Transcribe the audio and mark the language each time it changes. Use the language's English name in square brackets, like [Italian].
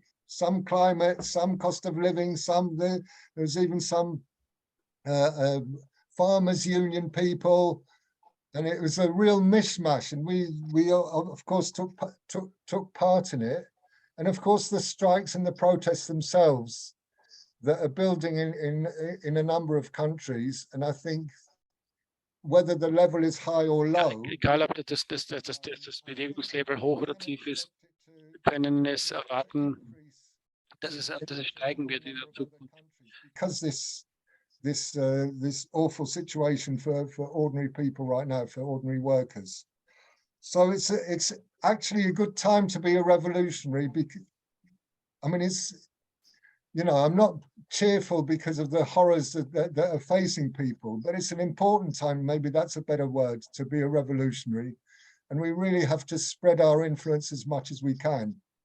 [English] Some climate, some cost of living, there was even some farmers union people, and it was a real mishmash. And we of course took part in it. And of course the strikes and the protests themselves that are building in a number of countries. And I think whether the level is high or low. [German] Egal, ob das Bewegungslevel hoch oder tief ist, wir können es erwarten, dass es steigen wird in der Zukunft. [English] Because this awful situation for ordinary people right now, for ordinary workers. So it's actually a good time to be a revolutionary, because I mean, it's, you know, I'm not cheerful because of the horrors that are facing people, but it's an important time, maybe that's a better word, to be a revolutionary. And we really have to spread our influence as much as we can.